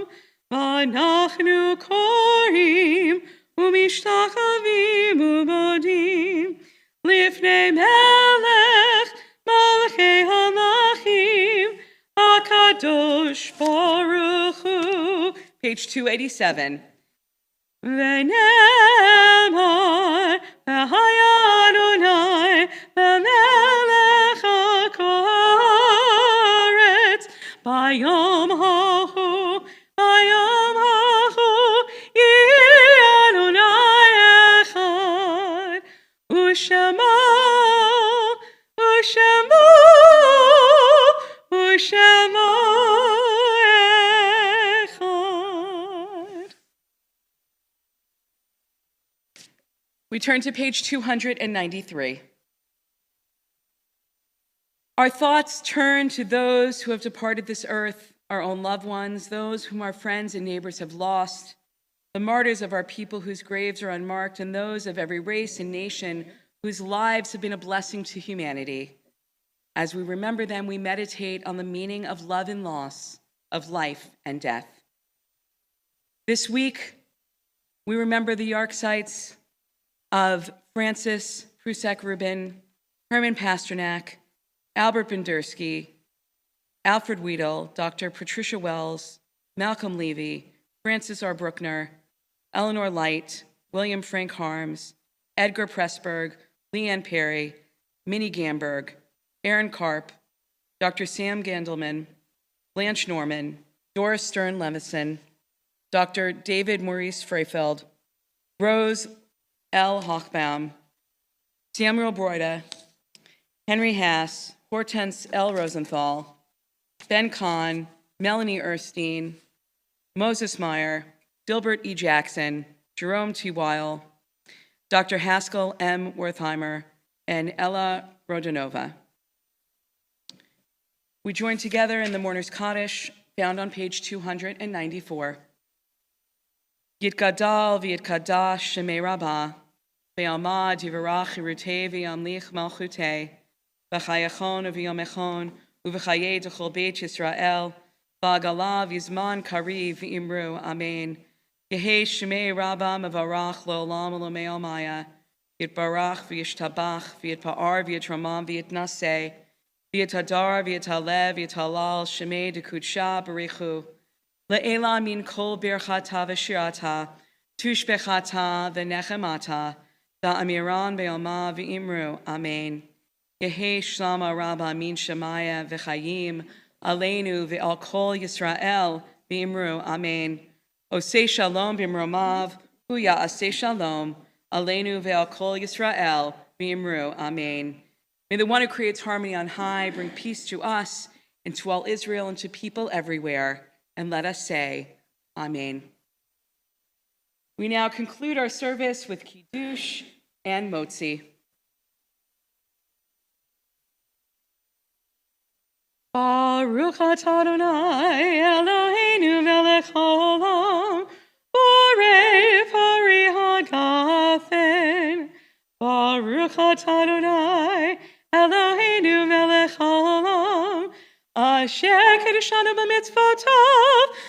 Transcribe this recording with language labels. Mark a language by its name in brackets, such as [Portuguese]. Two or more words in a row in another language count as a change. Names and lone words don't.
[Hebrew] ואנחנו כורעים ומשתחווים ומודים לפני מלך מלכי המלכים הקדוש ברוך הוא. [English] Page 287. [Hebrew] ונאמר והיה ה' למלך הארץ ביום ההוא ביום ההוא ה' אחד ושמו אחד. [English] We turn to page 293. Our thoughts turn to those who have departed this earth, our own loved ones, those whom our friends and neighbors have lost, the martyrs of our people whose graves are unmarked, and those of every race and nation whose lives have been a blessing to humanity. As we remember them, we meditate on the meaning of love and loss, of life and death. This week, we remember the yahrzeits of Francis Prusek Rubin, Herman Pasternak, Albert Bendersky, Alfred Weidel, Dr. Patricia Wells, Malcolm Levy, Francis R. Bruckner, Eleanor Light, William Frank Harms, Edgar Pressburg, Leanne Perry, Minnie Gamberg, Aaron Karp, Dr. Sam Gandelman, Blanche Norman, Doris Stern Levison, Dr. David Maurice Freifeld, Rose L. Hochbaum, Samuel Broida, Henry Haas, Hortense L. Rosenthal, Ben Kahn, Melanie Erstein, Moses Meyer, Dilbert E. Jackson, Jerome T. Weil, Dr. Haskell M. Wertheimer, and Ella Rodionova. We join together in the Mourner's Kaddish, found on page 294. [Aramaic] יתגדל ויתקדש שמיה רבא בעלמא די ברא כרעותיה וימליך מלכותיה בחייכון וביומיכון ובחיי דכל בית ישראל, בעגלא ובזמן קריב ואמרו אמן. יהא שמיה רבא מברך לעלם ולעלמי עלמיא יתברך וישתבח ויתפאר ויתרומם ויתנשא ויתהדר ויתעלה ויתהלל שמיה דקודשא בריך הוא לעלא מן כל ברכתא ושירתא תשבחתא ונחמתא דאמירן בעלמא ואמרו אמן. יהא שלמא רבא מן שמיא וחיים עלינו ועל כל ישראל ואמרו אמן. [Hebrew] עושה שלום במרומיו הוא יעשה שלום עלינו ועל כל ישראל ואמרו, amen. [English] May the one who creates harmony on high bring peace to us and to all Israel and to people everywhere. And let us say, Amen. We now conclude our service with Kiddush and Motzi. [Hebrew] ברוך אתה ה' אלהינו מלך העולם בורא פרי הגפן. ברוך אתה ה' אלהינו מלך העולם אשר קדשנו במצותיו